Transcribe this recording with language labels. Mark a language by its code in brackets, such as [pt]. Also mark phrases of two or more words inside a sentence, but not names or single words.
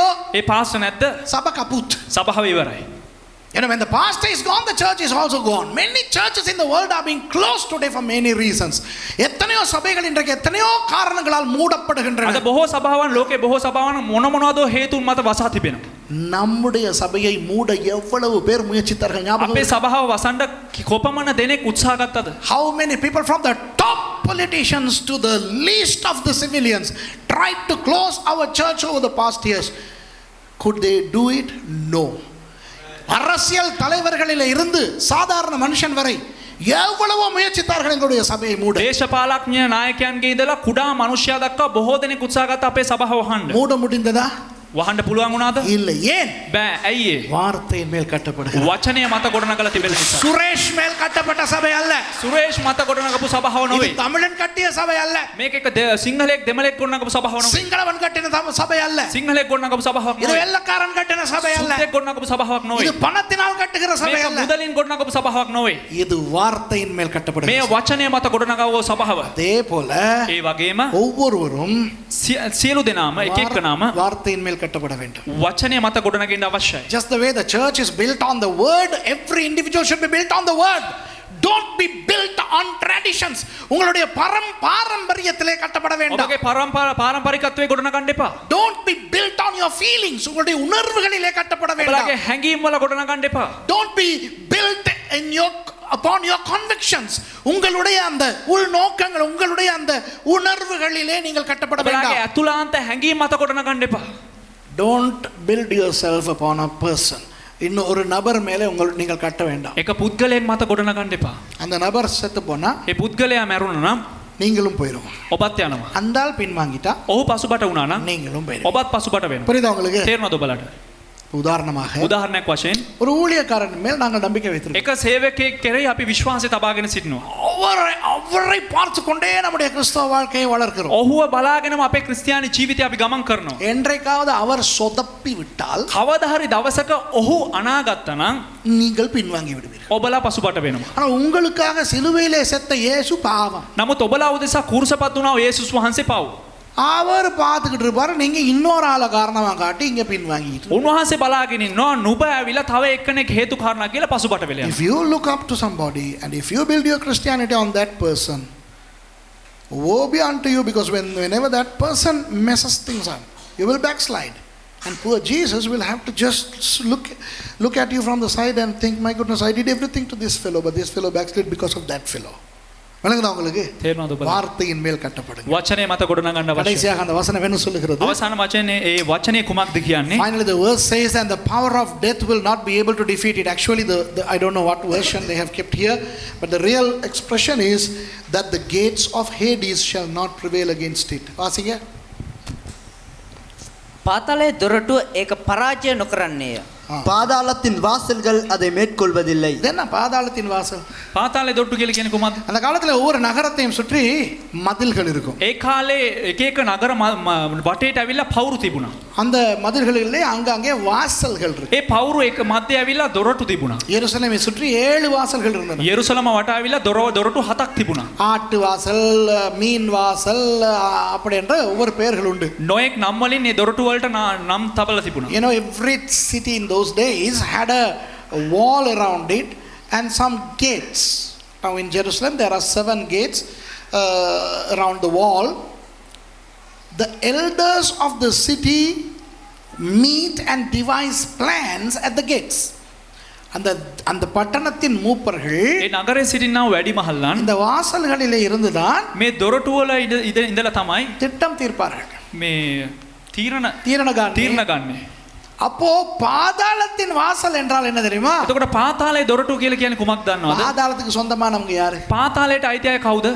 [si] ඒ පාස්ටර් නැද්ද? [ta] சபை கபூத். [si] සභාව ඉවරයි. [en] You know, when the pastor is gone, the church is also gone. Many churches in the world are being closed today for many reasons. [ta] எத்தனையோ சபைகள் இன்றைக்கு எத்தனையோ காரணங்களால் மூடப்படுகின்றன. [si] අද බොහෝ සභාවන් ලෝකේ බොහෝ සභාවන් මොනවාදෝ හේතුන් මත වසා තිබෙනවා. [ta] நம்முடைய சபையை மூட எவ்வளவு பேர் முயற்சித்தார்கள் ஞாபகம்? [si] අපේ සභාව වසන්න කොපමණ දෙනෙක් උත්සාහ ගත්තද? [en] How many people from the top politicians to the least of the civilians tried to close our church over the past years? Could they do it? No. [ta] அரசியல் தலைவர்களில் இருந்து சாதாரண மனுஷன் வரை எவ்வளவோ முயற்சித்தார்கள் எங்களுடைய சபையை மூட. [si] දේශපාලඥ නායකයන්ගේ ඉඳලා කුඩා මනුෂ්‍යයා දක්වා බොහෝ දෙනෙක් උත්සාහ ගත්ත අපේ සභාව වහන්න. [ta] மூட முடிந்ததா? [si] වහන්න පුළුවන් වුණාද? [ta] இல்லை. ஏன்? [si] බෑ. ඇයි ඒ? [ta] வார்த்தையின் மேல் கட்டப்படுகிறது. [si] වචනය මත ගොඩනගලා තිබෙන නිසා. [ta] சுரேஷ் மேல் கட்டப்பட்ட சபை அல்ல. [si] සුරේෂ් මත ගොඩනගපු සභාව [ta] இது [si] නොවේ. [ta] தமிழன் கட்டிய சபை அல்ல. [si] මේක එක සිංහලෙක් දෙමළෙක් ගොඩනගපු සභාව නොවේ. [ta] சிங்களவன் கட்டின சபை அல்ல. [si] සිංහලෙක් ගොඩනගපු සභාවක් [ta] இது [si] නොවේ. [ta] வெள்ளக்காரன் கட்டின சபை அல்ல. [si] සුද්දෙක් ගොඩනගපු සභාවක් නොවේ. [ta] இது பணத்தினால் கட்டுகிற சபை [si] මේක [ta] அல்ல. [si] මුදලින් ගොඩනගපු සභාවක් නොවේ. [ta] இது வார்த்தையின் மேல் [si] මේ [ta] கட்டப்படுகிறது. [si] වචනය මත ගොඩනගවෝ සභාව. [ta] அதே போல [si] ඒ වගේම [ta] ஒவ்வொருவரும் [si] සියලු දෙනාම එක එකනාම [ta] வார்த்தையின் மேல் கட்டப்பட வேண்டும். [si] වචනය මත ගොඩනගන්න අවශ්‍යයි. [en] Just the way the church is built on the word, every individual should be built on the word. Don't be built on traditions. [ta] உங்களுடைய பாரம்பரியத்திலே கட்டப்பட வேண்டாம். [si] ඔබගේ පාරම්පරිකත්වයේ ගොඩනගන්න එපා. [en] Don't be built on your feelings. [ta] உங்களுடைய உணர்வுகளிலே கட்டப்பட வேண்டாம். [si] ඔබලගේ හැඟීම් වල ගොඩනගන්න එපා. [en] Don't be built upon your convictions. [ta] உங்களுடைய அந்த உள்நோக்கங்கள், உங்களுடைய அந்த உணர்வுகளிலே நீங்கள் கட்டப்பட [si] ඔබලගේ [ta] வேண்டாம். [si] අතුලාන්ත හැඟීම් මත ගොඩනගන්න එපා. [en] Don't build yourself upon a person. [ta] இன்னும் ஒரு நபர் மேலே நீங்கள் கட்ட வேண்டாம். [si] එක පුද්ගලයෙක් මත ගොඩනගන්න එපා. [ta] அந்த நபர் செத்து போனா [si] ඒ පුද්ගලයා මැරුණා නම් [ta] நீங்களும் போயிடுவோம். [si] ඔබත් යනවා. [ta] அந்த ஆள் பின்வாங்கிட்டா [si] ඔහු පසුබට වුණා නම් [ta] நீங்களும் போயிடுவோம். [si] ඔබත් පසුබට වෙනවා. [ta] புரியுதா உங்களுக்கு? [si] තේරුණාද ඔබලට? [ta] உதாரணமாக [si] උදාහරණයක් වශයෙන් [ta] ஒரு ஊழியக்காரன் மேல் நாங்கள் நம்பிக்கை வைத்திருக்கோம். [si] එක සේවකයෙක් කෙරෙහි අපි විශ්වාසය තබාගෙන සිටිනවා. [ta] அவரை பார்த்து கொண்டே நம்முடைய கிறிஸ்தவ வாழ்க்கையை வளர்க்கிறோம். [si] ඔහුව බලාගෙනම අපේ ක්‍රිස්තියානි ජීවිතය අපි ගමන් කරනවා. [ta] என்றைக்காவது அவர் சொதப்பி விட்டால் [si] කවදා හරි දවසක ඔහු අනාගත්තා නම් [ta] நீங்கள் பின்வாங்கி விடுவீர்கள். [si] ඔබලා පසුබට වෙනවා. [ta] ஆனா உங்களுக்காக சிலுவையிலே செத்த இயேசு பாவம். [si] නමුත් ඔබලා උදෙසා කුරුසපත් වුණා යේසුස් වහන්සේ පව්. [ta] அவர் பார்த்துக்கிட்டு இருப்பாரு, நீங்க இன்னொரு ஆளை காரணமா காட்டி இங்க பின்வாங்கிட்டு. [si] උන්වහන්සේ බලාගෙන ඉන්නවා නුඹ ඇවිල්ලා තව එක්කෙනෙක් හේතු කාරණා කියලා පසුබට වෙලා යනවා. [en] If you look up to somebody and if you build your Christianity on that person, woe be unto you, because whenever that person messes things up, you will backslide. And poor Jesus will have to just look at you from the side and think, my goodness, I did everything to this fellow, but this fellow backslid because of that fellow. [ta] விளங்குதா உங்களுக்கு? [si] තේරෙනවද ඔබට? [ta] வார்த்தையின் மேல் கட்டப்படுங்க. [si] වචනේ මත ගොඩනගන්න අවශ්‍යයි. [ta] கடைசியாக அந்த வசனம் என்ன சொல்லுகிறது? [si] අවසාන වචනේ ඒ වචනේ කුමක්ද කියන්නේ? [en] Finally the verse says, and the power of death will not be able to defeat it. Actually the I don't know what version they have kept here, but the real expression is that the gates of Hades shall not prevail against it. [ta] வாசிங்க. [si] පාතාලයේ දොරටුව ඒක පරාජය නොකරන්නේය. [ta] பாதாளத்தின் வாசல்கள் அதை மேற்கொள்வதில்லை. என்ன பாதாளத்தின் வாசல்? [si] පාතාලේ දොට්ටු කියලා කියන්නේ කොහොමද? [ta] அந்த காலத்துல ஒவ்வொரு நகரத்தையும் சுற்றி மதில்கள் இருக்கும். [si] ඒ කාලේ එක එක නගර වටේට ඇවිල්ලා පවුරු තිබුණා. [ta] அந்த மதில்களிலே அங்கங்கே வாசல்கள் இருக்கு. [si] ඒ පවුරු එක මැද්දේ ඇවිල්ලා දොරටු තිබුණා. [ta] எருசலேமை சுற்றி 7 வாசல்கள் இருந்தன. [si] යෙරුසලම වටා ඇවිල්ලා දොරටු 7ක් තිබුණා. [ta] ஆட்டு வாசல், மீன் வாசல் அப்படி என்ற ஒவ்வொரு பெயர்கள் உண்டு. [si] නොයෙක් නම් වලින් මේ දොරටු වලට නම් තබලා තිබුණා. [en] You know, every city in those days had a wall around it and some gates. Now in Jerusalem there are 7 gates around the wall. The elders of the city meet and devise plans at the gates. [ta] அந்த அந்த பட்டணத்தின் மூப்பர்கள் [si] ඒ නගරේ සිටිනා වැඩිමහල්ලන් [ta] இந்த வாசல்களிலே இருந்துதான் [si] මේ දොරටු වල ඉඳලා තමයි [ta] திட்டம் தீர்ப்பார்கள், [si] මේ [ta] தீரண [si] තීරණ ගන්නේ. [ta] அப்போ பாதாளத்தின் வாசல் என்றால் என்ன தெரியுமா? [si] එතකොට පාතාලයේ දොරටු කියලා කියන්නේ කුමක්ද දන්නවද? [ta] பாதாளத்துக்கு சொந்தமானவங்க யாரு? [si] පාතාලයට අයිති අය කවුද?